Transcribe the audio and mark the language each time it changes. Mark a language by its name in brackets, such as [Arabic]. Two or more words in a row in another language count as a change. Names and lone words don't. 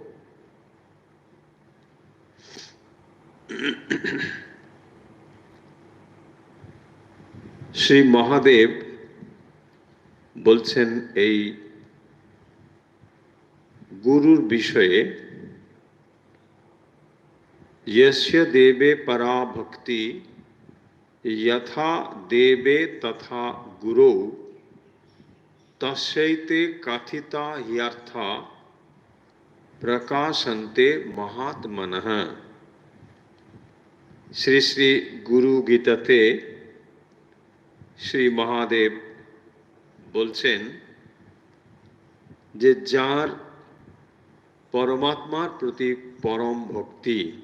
[Bangla] শ্রী মহাদেব বলছেন এই গুরুর বিষয়ে, [Sanskrit] यस्य देवे परा भक्ति यथा देवे तथा गुरौ तस्यैते कथिता ह्यर्था प्रकाशन्ते महात्मनः। [Bangla] শ্রী শ্রী গুরু গীতাতে শ্রী মহাদেব বলছেন যে যার পরমাত্মার প্রতি পরম ভক্তি